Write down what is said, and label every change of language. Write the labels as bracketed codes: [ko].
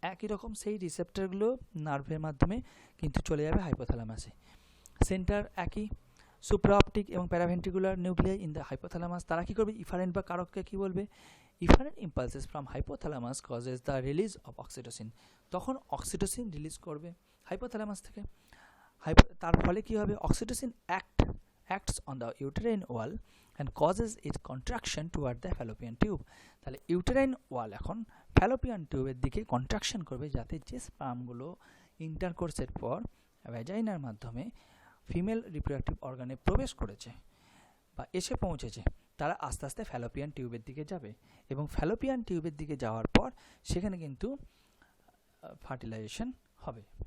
[bn] একই রকম সেই রিসেপ্টরগুলো নার্ভের মাধ্যমে কিন্তু চলে যাবে হাইপোথ্যালামাসে। সেন্টার একই, সুপ্রাঅপটিক এবং paraventricular nuclei [en] In the hypothalamus. [bn] তারা কী করবে? ইফারেন্ট বা কারককে কী বলবে? [en] Efferent impulses from hypothalamus causes the release of oxytocin. [bn] তখন অক্সিটোসিন রিলিজ করবে হাইপোথ্যালামাস থেকে। তার ফলে কী হবে? [en] Oxytocin acts on the uterine wall and causes its contraction toward the fallopian tube. [bn] তাহলে ইউটেরাইন ওয়াল এখন ফ্যালোপিয়ান টিউবের দিকে কন্ট্রাকশন করবে, যাতে যে স্পার্মগুলো ইন্টারকোর্সের পর ভ্যাজাইনার মাধ্যমে ফিমেল রিপ্রোডাক্টিভ অর্গানে প্রবেশ করেছে বা এসে পৌঁছেছে, তারা আস্তে আস্তে ফ্যালোপিয়ান টিউবের দিকে যাবে এবং ফ্যালোপিয়ান টিউবের দিকে যাওয়ার পর সেখানে কিন্তু ফার্টিলাইজেশন হবে।